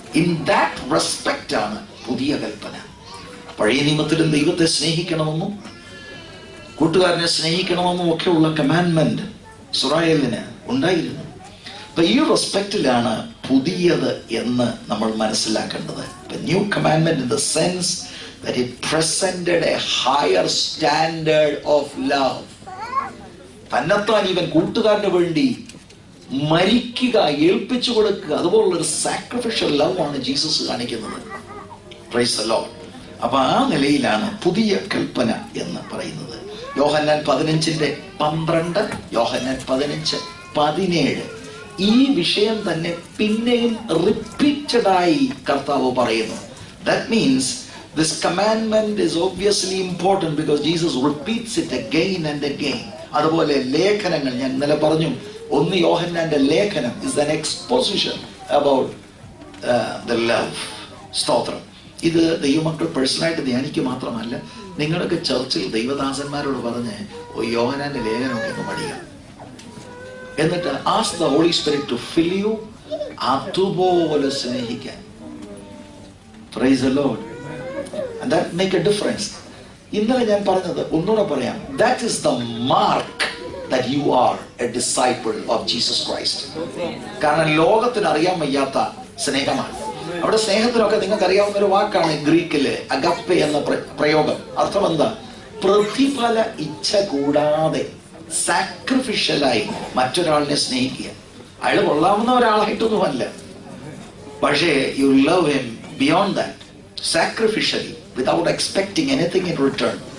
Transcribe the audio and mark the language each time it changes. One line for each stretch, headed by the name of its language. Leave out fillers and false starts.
English: in that respect
Malayalam: ആണ് പുതിയ കൽപ്പന. പഴയ നിയമത്തിലും ദൈവത്തെ സ്നേഹിക്കണമെന്നും കൂട്ടുകാരനെ സ്നേഹിക്കണമെന്നും ഒക്കെയുള്ള കമാൻഡ്മെന്റ് ഇസ്രായേലിന് ഉണ്ടായിരുന്നു. അപ്പൊ ഈ റെസ്പെക്റ്റിലാണ് പുതിയത് എന്ന് നമ്മൾ മനസ്സിലാക്കേണ്ടത്.
English: New commandment in the sense that it presented a higher standard of love.
Malayalam: തന്നെത്താൻ ഇവൻ കൂട്ടുകാരന് വേണ്ടി മരിക്കുക, ഏൽപ്പിച്ചു കൊടുക്കുക, അതുപോലുള്ളൊരു സാക്രിഫിഷ്യൽ ലവ് ആണ് ജീസസ് കാണിക്കുന്നത്.
English: Praise the Lord.
Malayalam: അപ്പൊ ആ നിലയിലാണ് പുതിയ കൽപ്പന എന്ന് പറയുന്നത്. യോഹന്നാൻ 15:12, യോഹന്നാൻ 15:17 ഈ വിഷയം തന്നെ പിന്നെയും റിപ്പീറ്റഡായി കർത്താവ് പറയുന്നു.
English: That means this commandment is obviously important because Jesus repeats it again and again.
Malayalam: അതുപോലെ ലേഖനങ്ങൾ ഞാൻ ഇന്നലെ പറഞ്ഞു, 1 യോഹന്നാന്റെ ലേഖനം
English: is an exposition about the love.
Malayalam: സ്തോത്രം. ഇത് ദൈവമക്കൾ പേഴ്സണലായിട്ട് ധ്യാനിക്കുക മാത്രമല്ല, നിങ്ങളൊക്കെ ചർച്ചിൽ ദൈവദാസന്മാരോട് പറഞ്ഞ് യോഹന്നാന്റെ ലേഖനമൊക്കെ ഒന്ന് പഠിക്കുക, എന്നിട്ട്
English: ask the Holy Spirit to fill you
Malayalam: അതുപോലെ സ്നേഹിക്കാൻ.
English: Praise the Lord. And that make a difference.
Malayalam: ഇന്നലെ ഞാൻ പറഞ്ഞത് ഒന്നുകൂടെ പറയാം.
English: That is the mark that you are a disciple of Jesus Christ.
Malayalam: കാരണം ലോകത്തിന് അറിയാൻ വയ്യാത്ത സ്നേഹമാണ്. അവിടെ സ്നേഹത്തിനൊക്കെ നിങ്ങൾക്ക് അറിയാവുന്ന ഒരു വാക്കാണ് ഗ്രീക്കില് അഗപ്പെ എന്ന പ്രയോഗം. അർത്ഥം എന്താ? പ്രതിഫല ഇച്ഛ കൂടാതെ സാക്രിഫിഷ്യലായി മറ്റൊരാളിനെ സ്നേഹിക്കുക. അയാൾ കൊള്ളാവുന്ന ഒരാളായിട്ടൊന്നുമല്ല, പക്ഷേ
English: You love him beyond that, sacrificially, without expecting anything in return.